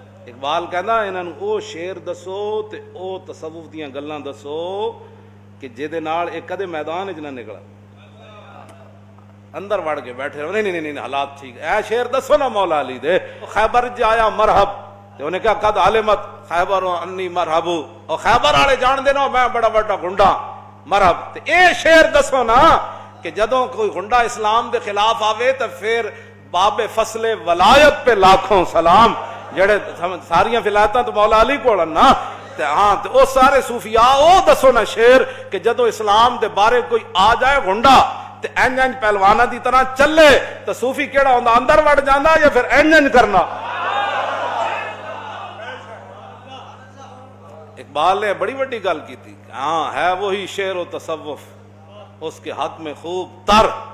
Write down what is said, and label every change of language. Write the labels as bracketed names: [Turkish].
[Punjabi] اقبال کہندا انہاں نوں او شعر دسو تے او تصوف دیاں گلاں دسو کہ جہدے نال اے کدے میدان وچ نہ نکلا, اندر وڑ کے بیٹھے رہو. نہیں نہیں نہیں حالات ٹھیک, اے شعر دسو نا مولا علی دے. خیبر جایا مرحب تے انہیں کہا [Arabic] قد علمت خیبر انی مرحب, [Punjabi] اور خیبر والے جان دے نا میں بڑا بڑا گنڈا مرحب. تے اے شعر دسو نا کہ جدوں کوئی گنڈا اسلام دے خلاف آوے تے پھر [Urdu] باب فصل ولایت پہ لاکھوں سلام, [Punjabi] جڑے ساریاں ولایتاں تو مولا علی کول نا. تے ہاں تے او سارے صوفیاء او دسو نا شعر کہ جدوں اسلام دے بارے کوئی آ جائے گنڈا تے انج پہلوانا دی طرح چلے تو صوفی کیڑا ہوندا, اندر وڑ جاندا یا پھر انج کرنا. [Urdu] اقبال نے بڑی بڑی گل کی تھی. ہاں ہے وہی شعر و تصوف اس کے حق میں خوب تر.